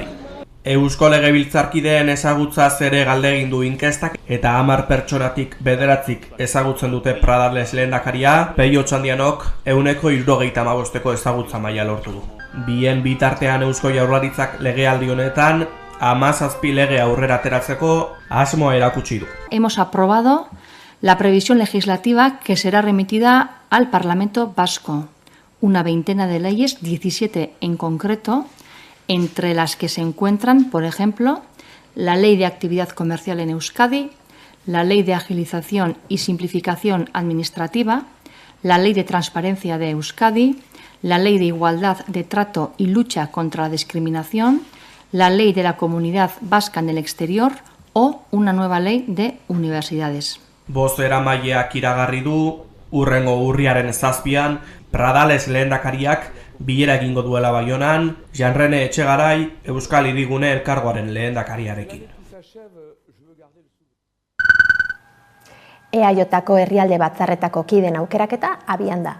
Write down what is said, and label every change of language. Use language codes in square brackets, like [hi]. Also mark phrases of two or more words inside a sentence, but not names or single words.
[eu] Eusko Legebiltzarkideen ezagutzaz ere galde egin du inkestak eta 10 pertsonatik 9 ezagutzen dute Pradales lehendakaria, Peio Otxandianok 175ko ezagutza maila lortu du. Bien bitartean Eusko Jaurlaritzak legealdi honetan 17 lege aurrera ateratzeko asmoa erakutsi du. [es] Hemos aprobado la previsión legislativa que será remitida al Parlamento Vasco. Una veintena de leyes, 17 en concreto, entre las que se encuentran, por ejemplo, la Ley de Actividad Comercial en Euskadi, la Ley de Agilización y Simplificación Administrativa, la Ley de Transparencia de Euskadi, la Ley de Igualdad de Trato y Lucha contra la Discriminación, la Ley de la Comunidad Vasca en el Exterior o una nueva ley de universidades. [eu] Bozeramaileak iragarri du, hurrengo urriaren 7an, Pradales lehendakariak bilera egingo duela Baionan, Jean-René Etxegarai Euskal Hirigune elkargoaren lehendakariarekin. EAJko herrialde batzarretako kideen aukeraketa abian da.